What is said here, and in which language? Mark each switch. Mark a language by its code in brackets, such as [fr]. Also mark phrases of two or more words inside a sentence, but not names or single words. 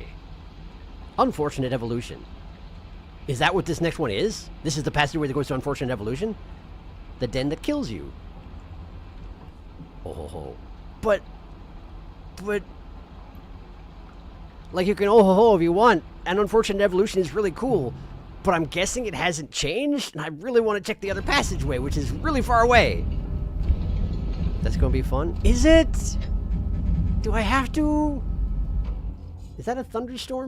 [en] Unfortunate evolution. Is that what this next one is? This is the passageway that goes to unfortunate evolution? The den that kills you. Oh, but... Like, you can oh-ho-ho if you want, and unfortunate evolution is really cool, but I'm guessing it hasn't changed, and I really want to check the other passageway, which is really far away. That's gonna be fun. Is it? Do I have to? Is that a thunderstorm?